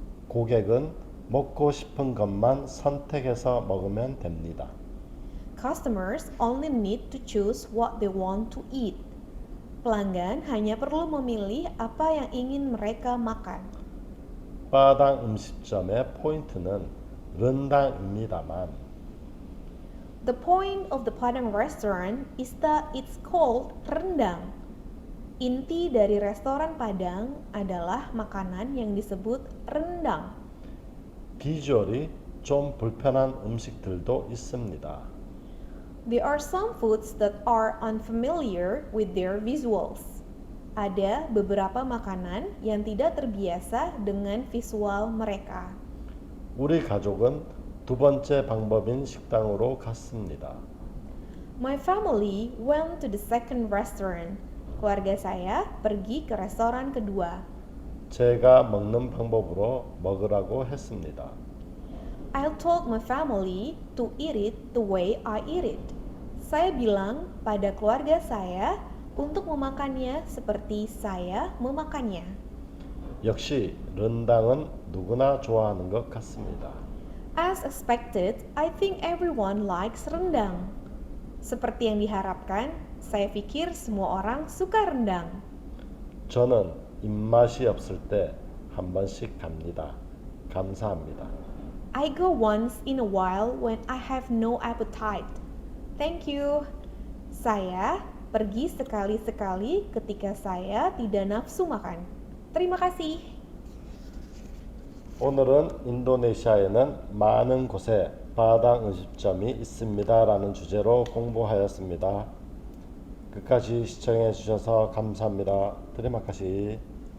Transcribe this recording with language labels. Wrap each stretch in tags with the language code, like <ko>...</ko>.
<ko>고객은 먹고 싶은 것만 선택해서 먹으면 됩니다.</ko> <en>Customers only need to choose what they want to eat.</en> <id>Pelanggan hanya perlu memilih apa yang ingin mereka makan.</id> <ko>빠당 음식점의 포인트는 른당입니다만</ko> <en>The point of the Padang restaurant is that it's called rendang.</en> <id>Inti dari restoran Padang adalah makanan yang disebut rendang.</id> <ko>비주얼이 좀 불편한 음식들도 있습니다.</ko> <en>There are some foods that are unfamiliar with their visuals.</en> <id>Ada beberapa makanan yang tidak terbiasa dengan visual mereka.</id> <ko>우리 가족은 두 번째 방법인 식당으로 갔습니다.</ko> <en>My family went to the second restaurant.</en> <id>Keluarga saya pergi ke restoran kedua.</id> <ko>제가 먹는 방법으로 먹으라고 했습니다.</ko> <en>I told my family to eat it the way I eat it.</en> <id>Saya bilang pada keluarga saya untuk memakannya seperti saya memakannya.</id> <ko>역시 른당은 누구나 좋아하는 것 같습니다.</ko> <en>As expected, I think everyone likes rendang.</en> <id>Seperti yang diharapkan, saya pikir semua orang suka rendang.</id> <ko>저는 입맛이 없을 때 한 번씩 갑니다. 감사합니다.</ko> <en>I go once in a while when I have no appetite. Thank you.</en> <id>Saya pergi sekali-sekali ketika saya tidak nafsu makan. Terima kasih.</id> <ko>오늘은 인도네시아에는 많은 곳에 바당 음식점이 있습니다라는 주제로 공부하였습니다. 끝까지 시청해 주셔서 감사합니다. 테리마카시.</ko>